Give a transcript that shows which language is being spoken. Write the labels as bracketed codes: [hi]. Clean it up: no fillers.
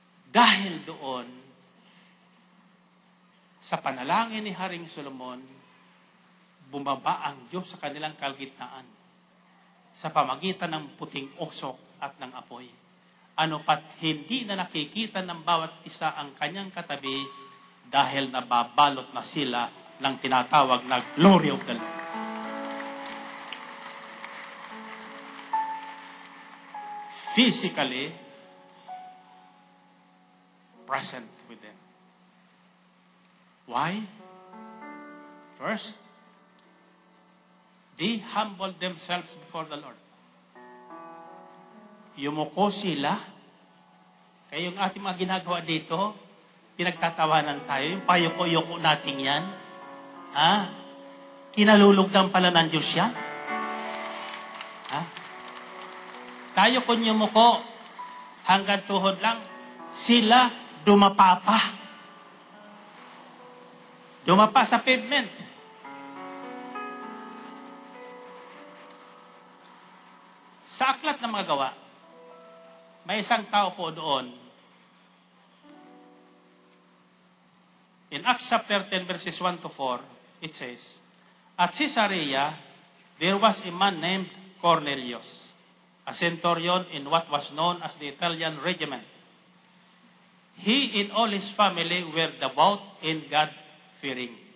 [tl] Dahil doon, sa panalangin ni Haring Solomon, bumaba ang Diyos sa kanilang kalagitnaan sa pamagitan ng puting usok at ng apoy. Ano pat hindi na nakikita ng bawat isa ang kanyang katabi dahil nababalot na sila ng tinatawag na [en] glory of the Lord. Physically present with them. Why? First, they humbled themselves before the Lord. [tl] Yumuko sila. Kaya yung ating mga ginagawa dito, pinagtatawanan tayo, yung payoko-yoko natin yan. Kinalulugdan pala ng Diyos yan. Tayo kung yumuko, hanggang tuhod lang, sila dumapapa. Dumapa sa pavement. Sa aklat na mga gawa, may isang tao po doon. [en] In Acts chapter 10 verses 1 to 4, it says, at Caesarea, there was a man named Cornelius, a centurion in what was known as the Italian regiment. he and all his family were devout and God-fearing.